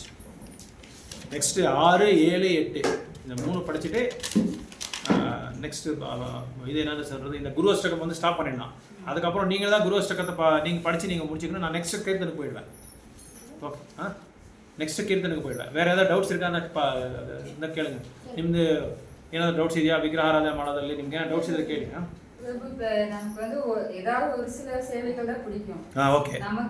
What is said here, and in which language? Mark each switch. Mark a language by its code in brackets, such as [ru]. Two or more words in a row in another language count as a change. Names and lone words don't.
[ta] நெக்ஸ்ட்டு 6, 7, 8 இந்த 3 படிச்சுட்டு நெக்ஸ்ட்டு இது என்னென்னு சொல்கிறது, இந்த குரு அஷ்டகம் வந்து ஸ்டாப் பண்ணிடலாம். அதுக்கப்புறம் நீங்கள் தான் குரு அஷ்டகத்தை நீங்கள் படித்து நீங்கள் முடிச்சுக்கணும். நான் நெக்ஸ்ட்டு கீர்த்தனுக்கு போயிடுவேன். ஓகே, நெக்ஸ்ட்டு கீர்த்தனுக்கு போயிடுவேன். வேறு ஏதாவது டவுட்ஸ் இருக்கா இந்த கேளுங்க. [kn] ನಿಮ್ಮದು ಏನಾದರೂ ಡೌಟ್ಸ್ ಇದೆಯಾ, ವಿಗ್ರಹಾರಾಧನೆ ಮಾಡೋದ್ರಲ್ಲಿ ನಿಮ್ಗೆ ಏನು ಡೌಟ್ಸ್ ಇದ್ರೆ ಕೇಳಿ. [ta] நமக்கு வந்து ஏதாவது ஒரு சில சேவைகள் தான் பிடிக்கும். ஓகே. நமக்கு